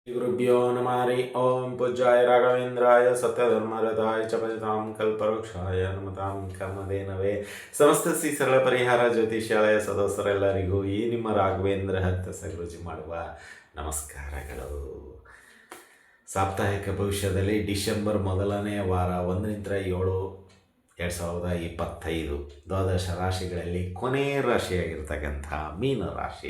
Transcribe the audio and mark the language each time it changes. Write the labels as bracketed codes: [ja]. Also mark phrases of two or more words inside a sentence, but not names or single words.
[sa] गुरुभ्यो नमः हरि ओम पूज्याय राघवेंद्राय सत्यधर्मरताय च भजतां कल्पवृक्षाय नमतां कामधेನವೇ [kn] ಸಮಸ್ತ ಶ್ರೀ ಸರಳ ಪರಿಹಾರ ಜ್ಯೋತಿಷ್ಯಾಲಯ ಸದಸ್ಯರೆಲ್ಲರಿಗೂ ಈ ನಿಮ್ಮ ರಾಘವೇಂದ್ರ ಹತ್ತ ಗುರೂಜಿ ಮಾಡುವ ನಮಸ್ಕಾರಗಳು. ಸಾಪ್ತಾಹಿಕ ಭವಿಷ್ಯದಲ್ಲಿ ಡಿಸೆಂಬರ್ ಮೊದಲನೇ ವಾರ 1-7 2025 ದ್ವಾದಶ ರಾಶಿಗಳಲ್ಲಿ ಕೊನೆ ರಾಶಿಯಾಗಿರ್ತಕ್ಕಂಥ ಮೀನರಾಶಿ.